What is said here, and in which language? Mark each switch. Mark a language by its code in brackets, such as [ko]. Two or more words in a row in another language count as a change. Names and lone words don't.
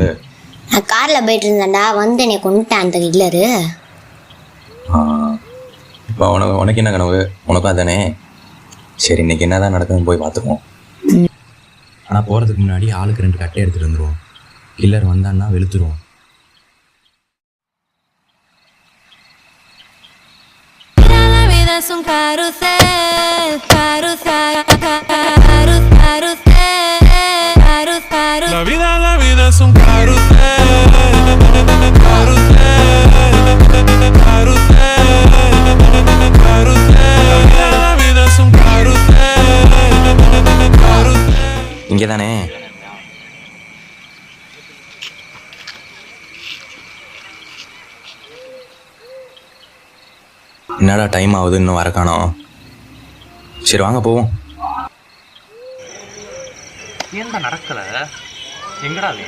[ta] நான் காரில் போயிட்டு இருந்தேன்டா, வந்து என்னை கொண்டுட்டேன் அந்த கில்லரு. இப்போ உனக்கு என்ன கனவு? உனக்கும் அதானே? சரி, இன்னைக்கு என்ன தான் நடக்குதுன்னு போய் பார்த்துக்குவோம். ஆனால் போகிறதுக்கு முன்னாடி ஆளுக்கு 2 கட்டை எடுத்துகிட்டு வந்துடுவோம். கில்லர் வந்தான்னா வெளுத்துருவோம். [es] La vida es un carrusel, carrusel, carrusel, carrusel, carrusel. La vida es un carrusel, carrusel, carrusel, carrusel. La vida es un carrusel, carrusel. [ta] இங்கே தானே? என்னடா டைம் ஆகுது, இன்னும் வர காணோம். சரி வாங்க போவோம். ஏன்டா நடக்கல? எங்கடா அது?